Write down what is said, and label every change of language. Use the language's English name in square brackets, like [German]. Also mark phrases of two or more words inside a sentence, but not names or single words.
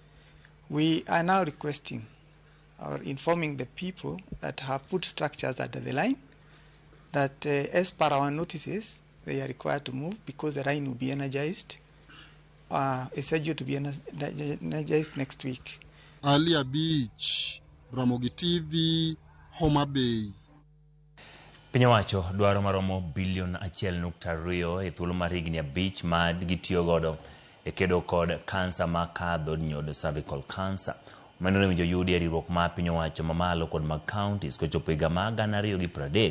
[English] We are now requesting or informing the people that have put structures under the line that as per our notices, they are required to move because the line will be energized. It's scheduled to be energized next week. Alia Beach, Ramogi TV, Homa Bay. [Luo (Kenya and Tanzania)] Piny owacho dwaro maromo bilion 1.2 e thuolo mar higni 5 ma gitiyo godo e kedo kod kansa ma kadho nyodo [English] cervical cancer. [Luo (Kenya and Tanzania)] Maneno winjo yudi riwruok ma piny owacho mamalo kod mag counties kochopo higa ma 2030.